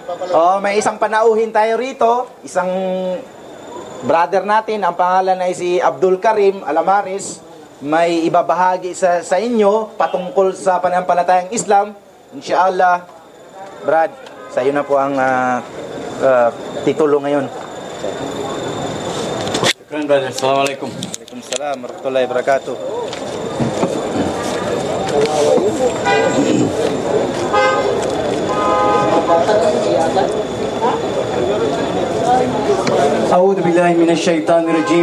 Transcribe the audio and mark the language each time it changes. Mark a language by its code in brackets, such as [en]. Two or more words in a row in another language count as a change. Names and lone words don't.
[tl] Oh, may isang panauhin tayo rito, isang brother natin, ang pangalan ay si Abdul Karim Alamaris. May ibabahagi sa inyo patungkol sa pananampalatayang Islam. Inshallah, Brad, sa iyo na po ang titulo ngayon. [ar] Shukran, brother. Assalamualaikum. وعليكم السلام ورحمة الله وبركاته. أعوذ بالله من الشيطان الرجيم.